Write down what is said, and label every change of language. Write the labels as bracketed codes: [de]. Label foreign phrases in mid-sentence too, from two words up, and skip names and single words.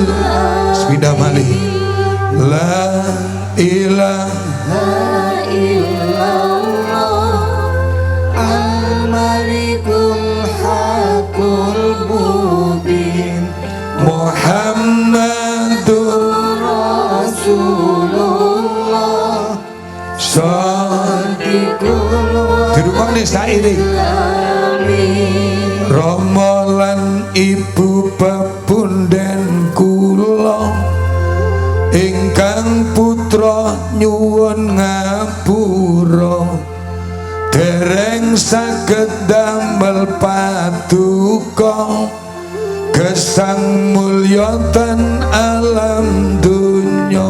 [jv] Sepidah malih. [ar] لا إله إلا الله الملك الحق المبين محمد رسول الله صادق [jv] dirungokne saire. Rama lan ibu pepunden kula ingkang putra nyuwun ngapura dereng saged damel paduka gesang mulya ten alam dunya.